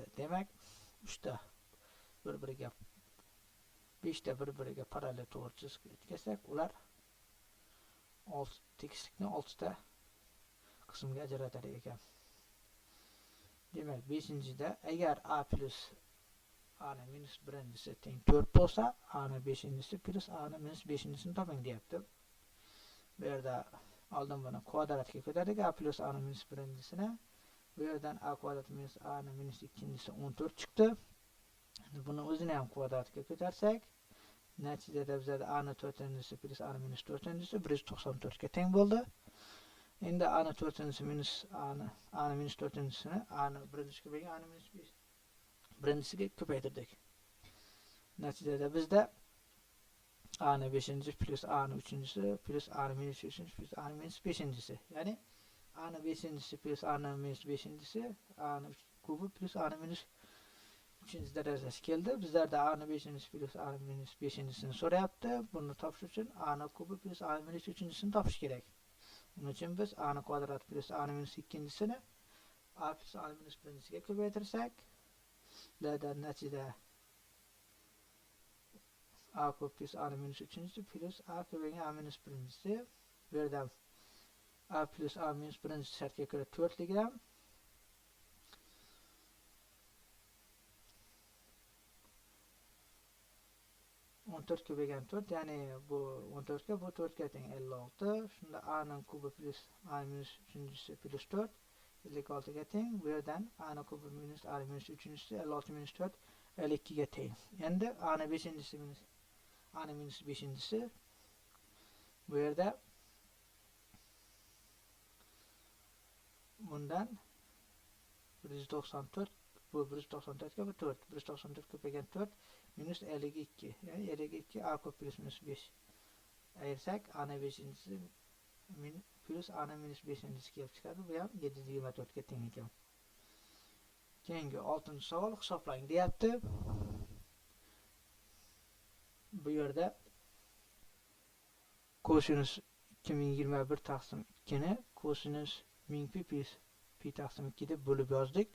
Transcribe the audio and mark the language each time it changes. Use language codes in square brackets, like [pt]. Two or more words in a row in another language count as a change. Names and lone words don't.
[uz] Demak, 3 ta bir-biriga 5 ta bir-biriga parallel to'g'ri chiziq o'tkazsak, ular tekislikni 6 ta qismga ajratar ekan. Demak, 5-da agar a plus a ni minus 1-si teng 4 bo'lsa, a ni 5-si plus a ni minus 5-sini toping deyapti. Bu yerda oldin buni kvadratga ko'tardik, a plus a ni minus 1-sini. Bu yerdan a kvadrat minus a ni minus 2-si 14 chiqdi. Buni o'zini ham kvadratga ko'tarsak, natijada bizda a ni 4-si plus a ni minus 4-si 194 ga teng bo'ldi. Endi a ni 4-si minus a ni minus 4-sini a ni 1-siga bo'lgan a ni minus 1-siga ko'paytirdik. Natijada bizda a ni 5-si plus a ni 3-si plus a ni minus 3-si plus a ni minus 5-si, ya'ni a ni 5-si plus a ni minus 5-si a ni kubi plus a ni minus 3 darajasi keldi. Bizlarda a ni 5-si plus a ni minus 5-sini so'rayapti. Buni topish uchun a ni kubi plus a ni minus 3-sini topish kerak. Buning uchun biz a ni kvadrat plus a ni minus 2-sini a plus a ni minus 1-siga ko'paytirsak, bizlarda natijada a kub plus a ni minus 3-si plus a ko'paygan a minus 1-si. Bu yerda a plus a minus 1-si shartga ko'ra 4-ligi ham 14 ko'paygan 4, ya'ni bu 14 ga, bu 4 ga teng 56. Shunda a ning kubi plus a minus 3-si plus 4 56 ga teng. Bu yerdan a ni kubi minus a minus 3-si 56 minus 4 52 ga teng. Endi a ni 5-si minus a ni minus 5-si bu yerda bundan 194 bu 194 ga bu 4 194 ko'paygan 4 minus 52 ya'ni 52 a kub plus minus 5 ayırsak a ni 5-si plus a ni minus 5-si kelib chiqadi. Bu ham 724 ga teng ekan. Keyingi 6-savol hisoblang deyapti. Bu yerda kosinus 2021 taqsim 2 ni kosinus 1000 pi plus pi taqsim 2 deb bo'lib yozdik.